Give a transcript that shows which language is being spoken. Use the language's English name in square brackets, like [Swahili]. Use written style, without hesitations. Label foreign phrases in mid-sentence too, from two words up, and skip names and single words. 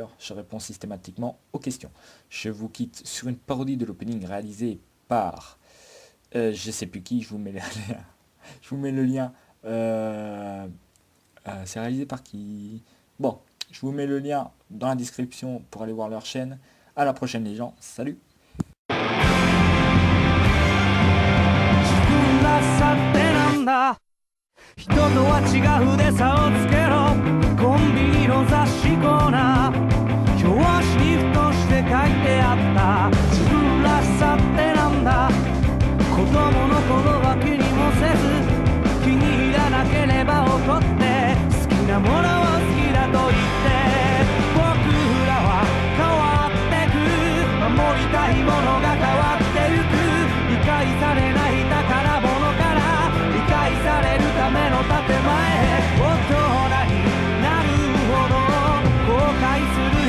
[French] Je réponds systématiquement aux questions. Je vous quitte sur une parodie de l'opening réalisée par... je sais plus qui, je vous mets le lien. Je vous mets le lien. C'est réalisé par qui? Bon, je vous mets le lien dans la description pour aller voir leur chaîne. À la prochaine les gens, salut! [Japanese] 人とは違うで差をつけろコンビニの雑誌コーナー表紙にふとして書いてあった自分らしさってなんだ子供の頃は気にもせず気に入らなければ怒って好きなものは好きだと言って僕らは変わってく守りたいものが変わってゆく理解されない宝物から理解されるための建前大人になるほど後悔する